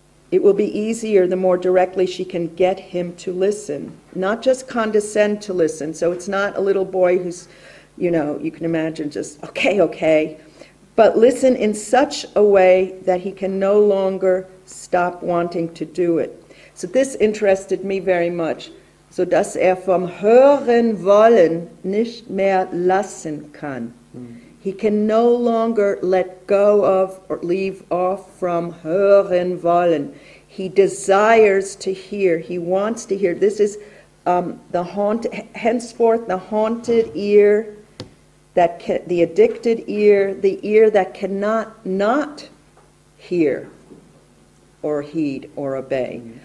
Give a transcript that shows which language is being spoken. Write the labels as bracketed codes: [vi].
[en] It will be easier the more directly she can get him to listen, not just condescend to listen. So it's not a little boy who's, you know, you can imagine just, okay, okay, but listen in such a way that he can no longer stop wanting to do it. So this interested me very much, [de] so dass vom Hören wollen nicht mehr lassen kann. [en] He can no longer let go of or leave off from [de] hören wollen. [en] He desires to hear. He wants to hear. This is henceforth the haunted ear, the addicted ear, the ear that cannot not hear or heed or obey.